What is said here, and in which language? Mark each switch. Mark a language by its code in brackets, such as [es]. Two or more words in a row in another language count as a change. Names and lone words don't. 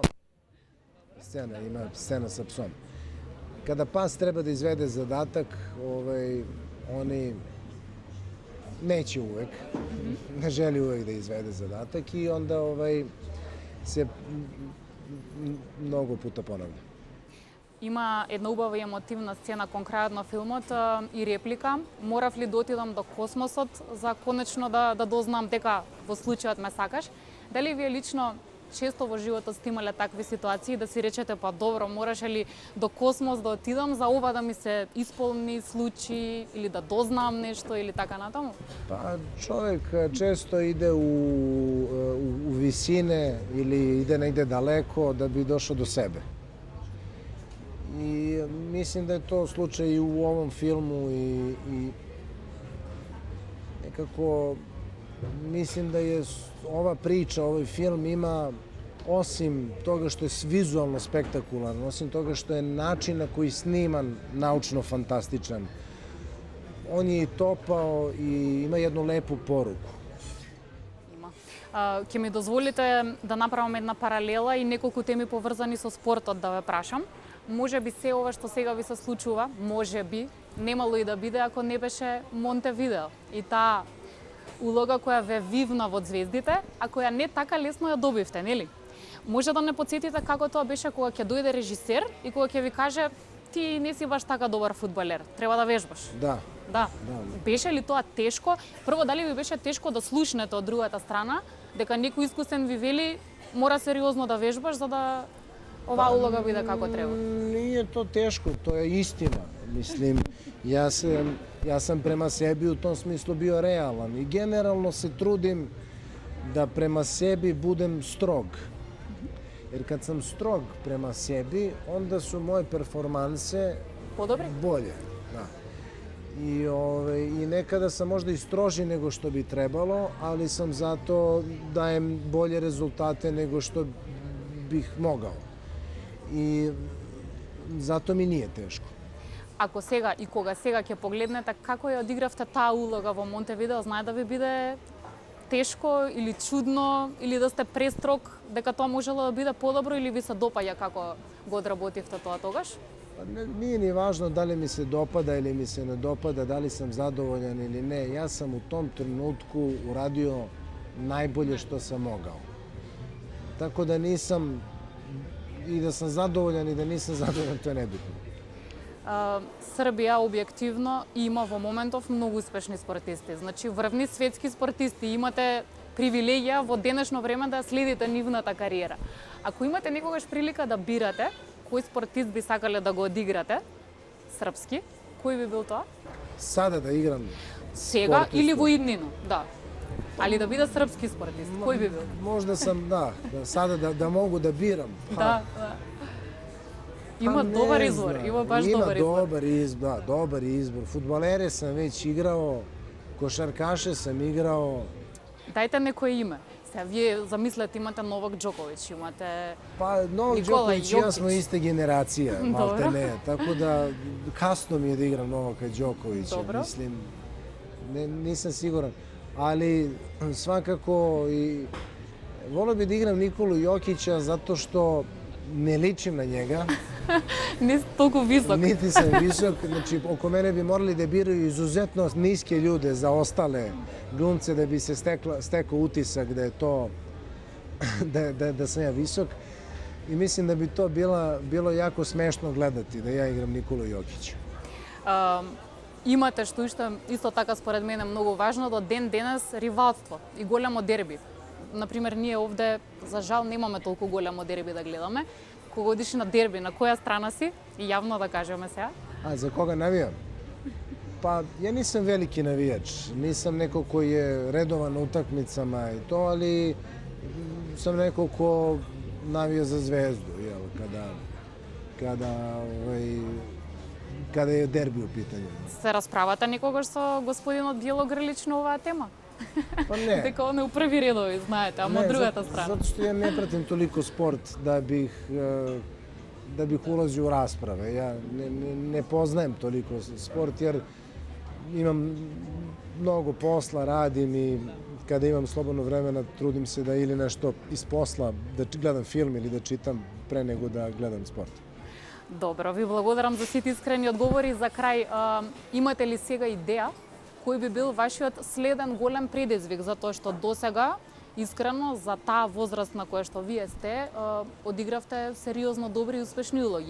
[sr] Ima scena sa psom. Kada pas treba da izvede zadatak, oni neće uvek, ne želi uvek da izvede zadatak i onda se mnogo puta ponavlja. [mk] Има една убава и емотивна сцена кон крајот на филмот и реплика. Морав ли да отидам до космосот за конечно да дознам дека во случајот ме сакаш? Дали вие лично често во животот сте имале такви ситуации да си речете па добро, мораше ли до космос да отидам за ова да ми се исполни случај или да дознам нешто или така натаму? [sr] Pa čovek često ide u visine ili ide negde daleko da bi došao do sebe. I mislim da je to slučaj i u ovom filmu i nekako mislim da je ova priča, ovaj film ima, osim toga što je vizualno spektakularan, osim toga što je način na koji sniman naučno fantastičan, on je i topao i ima jednu lepu poruku. [mk] Ќе ми дозволите да направам една паралела и неколку теми поврзани со спортот да ве прашам. Може би се ова што сега ви се случува, може би, немало и да биде ако не беше Монтевидео. И таа улога која ве вивна во звездите, а која не така лесно ја добивте, нели? Може да не потсетите како тоа беше кога ќе дојде режисер и кога ќе ви каже ти не си баш така добар фудбалер, треба да вежбаш. Да. Да. Беше ли тоа тешко? Прво, дали ви беше тешко да слушнете од другата страна, дека некој искусен ви вели мора сериозно да вежбаш за да ова улога биде како треба? [sr] Nije to teško, to je istina. Mislim, ja sam prema sebi u tom smislu bio realan i generalno se trudim da prema sebi budem strog. Jer kad sam strog prema sebi, onda su moje performanse bolje. Da. I nekada sam možda i stroži nego što bi trebalo, ali sam zato dajem bolje rezultate nego što bih mogao. I zato mi nije teško. [mk] Ако сега и кога сега ќе погледнете како ја одигравте таа улога во Монтевидео, знае да ви биде тешко или чудно или да сте престрог дека тоа можело да биде подобро или ви се допаѓа како го одработивте тоа тогаш? [sr] Nije ni važno da li mi se dopada ili mi se ne dopada, da li sam zadovoljan ili ne. Ja sam u tom trenutku uradio najbolje što sam mogao. Tako da nisam, i da sam zadovoljan i da nisam zadovoljan, to je nebitno. [mk] Србија објективно има во моментов многу успешни спортисти. Значи, врвни светски спортисти, имате привилегија во денешно време да следите нивната кариера. Ако имате некогаш прилика да бирате кој спортист би сакале да го одиграте, српски, кој би бил тоа? [sr] Sada da igram [mk] Сега [sr] спортиста. [mk] или во иднину, да. Али да биде српски спортист, кој би бил? [sr] Možda sam, sada da mogu da biram. [mk] Да, да. Има добар избор, има баш добар избор. [sr] Ima dobar izbor, da, dobar izbor. Fudbalere sam već igrao, košarkaše sam igrao. [mk] Дајте некој име. Сега, вие замислете, имате Новак Џоковиќ, имате... [sr] Pa, Novak Nikola Đoković i ja Jokić. smo iste generacije, malte Dobro. ne. Tako da, kasno mi je da igram Novaka Đokovića. Dobro. Mislim, nisam siguran. Ali, svakako, i volio bi da igram Nikolu Jokića zato što ne ličim na njega. [mk] Не сте толку висок. [sr] Niti sam visok. Znači, oko mene bi morali da biraju izuzetno niske ljude za ostale glumce da bi se stekao utisak da je to da sam ja visok. I mislim da bi to bilo jako smešno gledati da ja igram Nikolu Jokića. [mk] Имате што исто така според мене многу важно до ден денес ривалство и големо дерби. Например, ние овде за жал немаме толку големо дерби да гледаме. Кога одиш на дерби, на која страна си? И јавно да кажеме сега. [sr] A za koga navijam? Pa ja nisam veliki navijač, nisam neko koji je redovan na utakmicama i to, ali sam neko ko navija za Zvezdu, jel, kada je derbi u pitanju. [mk] Се расправата некогаш со господинот Бјелогрлич на оваа тема? [sr] Pa ne. [mk] Дека он е у први редови, знаете, ама од другата страна. [sr] Zato što ja ne pratim toliko sport da bih ulazio u rasprave. Ja ne poznajem toliko sport jer imam mnogo posla, radim i kada imam slobodno vremena trudim se da ili nešto iz posla, da gledam film ili da čitam pre nego da gledam sport. [mk] Добро, ви благодарам за сите искрени одговори. За крај, имате ли сега идеја кој би бил вашиот следен голем предизвик, затоа што досега искрено за таа возраст на која што вие сте, одигравте сериозно добри и успешни улоги.